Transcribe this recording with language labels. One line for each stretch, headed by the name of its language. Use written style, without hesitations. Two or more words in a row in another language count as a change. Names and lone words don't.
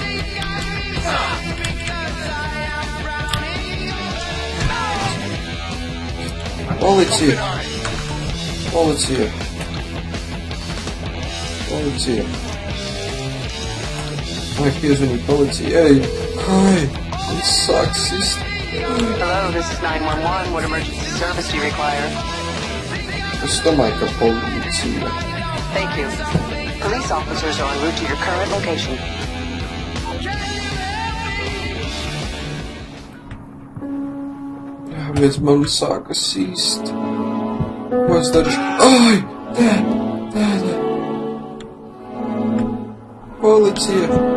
Latvian: Policija! Policija! Policija! Vajag piezvanīt policijai! Ai! Man sāk sist!
English: Hello, this is 911. What emergency service do you require?
Latvian: Es domāju, ka policija.
English: Thank you. Police officers are en route to your current location.
Latvian: Kāpēc man sāka sīst? Ko es darīšu? Ai! Nē! Policija!